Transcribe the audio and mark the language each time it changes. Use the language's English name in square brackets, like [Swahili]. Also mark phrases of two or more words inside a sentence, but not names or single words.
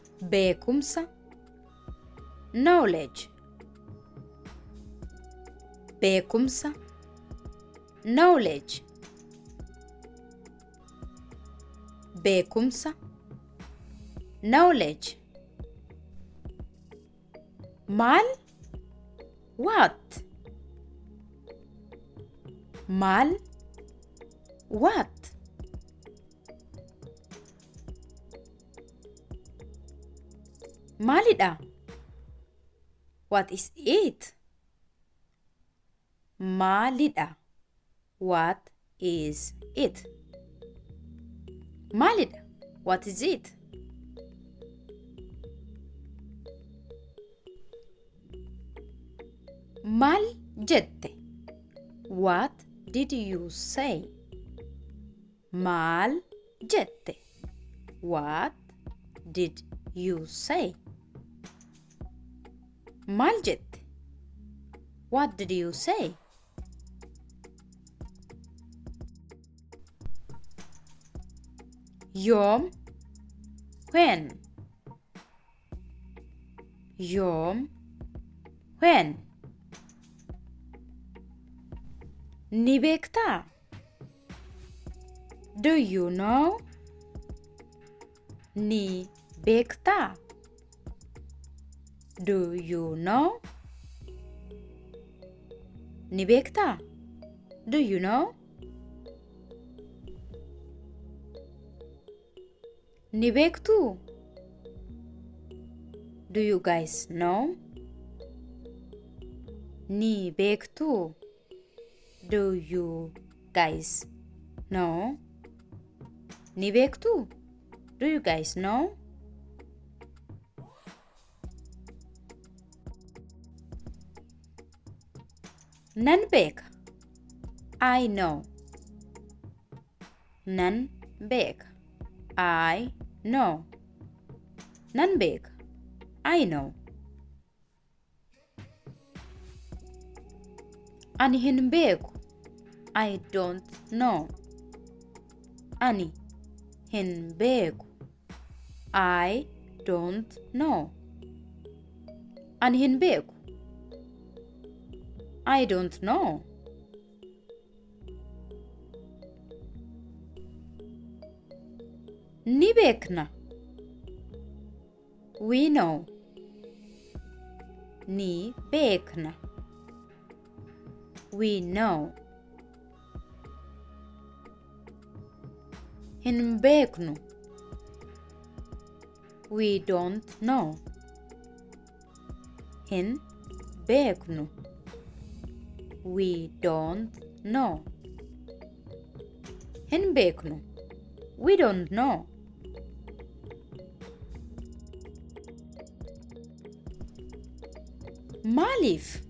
[Oromo] beekumsa, knowledge, beekumsa, knowledge, beekumsa, knowledge. Maal? [English] What? [Oromo] Maal? What? Maalidha? [English] What is it? Maalidha? What is it? Maalidha? What is it? [Oromo] Maal jette? [English] What did you say? [Oromo] Maal jette? [English] What did you say? [Oromo] Maal jette? [English] What did you say? [Oromo] Yoom? [English] When? Yoom? When? [Oromo] Ni beektaa? [English] Do you know? [Oromo] Ni beektaa? [English] Do you know? [Oromo] Ni beektaa? [English] Do you know? [Oromo] Ni beektuu? [English] Do you guys know? [Oromo] Ni beektuu? [English] Do you guys know? [Oromo] Ni beektuu? [English] Do you guys know? [Oromo] Nan beeka? [English] I know. [Oromo] Nan beeka? [English] I know. [Oromo] Nan beeka? [English] I know. [Oromo] Ani hin beeku? [English] I don't know. [Oromo] Ani hin beeku? [English] I don't know. [Oromo] Ani hin beeku? [English] I don't know. [Oromo] Ni beekna? [English] We know. [Oromo] Ni beekna? [English] We know. [Oromo] Hin beeknu? [English] We don't know. [Oromo] Hin beeknu? [English] We don't know. [Oromo] Hin beeknu? [English] We don't know. [Oromo] Maaliif?